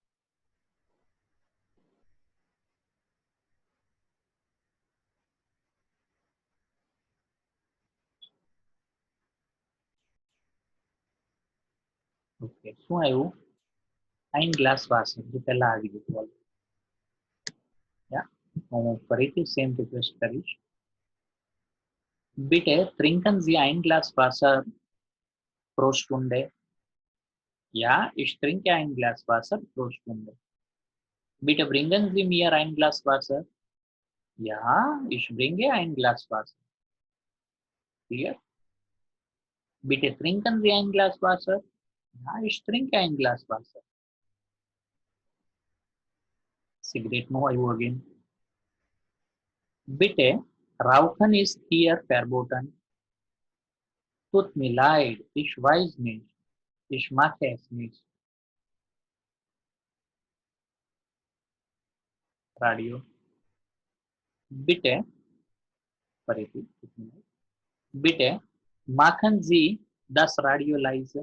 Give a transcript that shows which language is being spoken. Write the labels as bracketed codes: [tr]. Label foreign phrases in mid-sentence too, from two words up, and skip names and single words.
[gu] ઓકે, શું આવ્યું? [de] ein Glas Wasser [gu] જે પહેલા આવી ગયું. હું ફરીથી સેમ રિક્વેસ્ટ કરીશ. [de] Bitte trinken Sie ein Glas Wasser pro Stunde. Ja, ich trinke ein Glas Wasser pro Stunde. Bitte bringen Sie mir ein Glas Wasser. Ja, ich bringe ein Glas Wasser. [en] Clear? [de] Bitte trinken Sie ein Glas Wasser. Ja, ich trinke ein Glas Wasser. [en] Cigarette no આવ્યું again. [de] Bitte, Rauchen ist hier verboten. Tut mir leid, ich weiß nicht. Ich mache es nicht. Radio. Bitte, bitte machen Sie das Radio leise.